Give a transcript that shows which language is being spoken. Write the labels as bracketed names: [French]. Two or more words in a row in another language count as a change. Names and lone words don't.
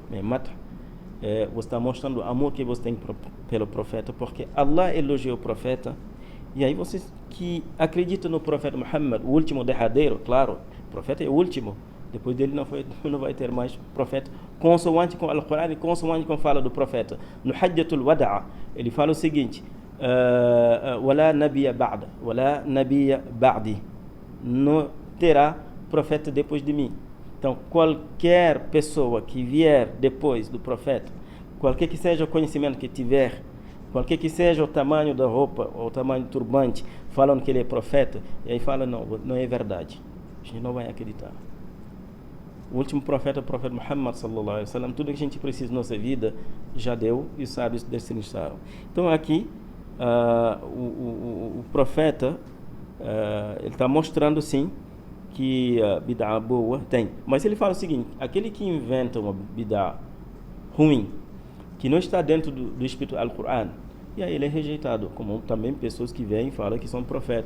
[Portuguese] Madh, você está mostrando o amor que você tem pelo profeta, porque Allah elogiou o profeta. E aí vocês que acreditam no profeta Muhammad, o último derradeiro, claro, o profeta é o último, depois dele não vai ter mais profeta, consoante com o Alcorão e consoante com a fala do profeta. No Hajjatul Wada'a, ele fala o seguinte: [Arabic] ولا نبي بعدي, [Portuguese] não terá profeta depois de mim. Então, qualquer pessoa que vier depois do profeta, qualquer que seja o conhecimento que tiver, qualquer que seja o tamanho da roupa ou o tamanho do turbante, falando que ele é profeta, e aí fala, não é verdade. A gente não vai acreditar. O último profeta, o profeta Muhammad [Arabic] صلى الله عليه وسلم, [Portuguese] tudo que a gente precisa na nossa vida já deu e os sábios destinaram. Então aqui o profeta ele está mostrando sim que a bid'a boa tem, mas ele fala o seguinte: aquele que inventa uma bid'a ruim, que não está dentro do espírito do Alcorão, e aí ele é rejeitado, como também pessoas que vêm e falam que são profetas.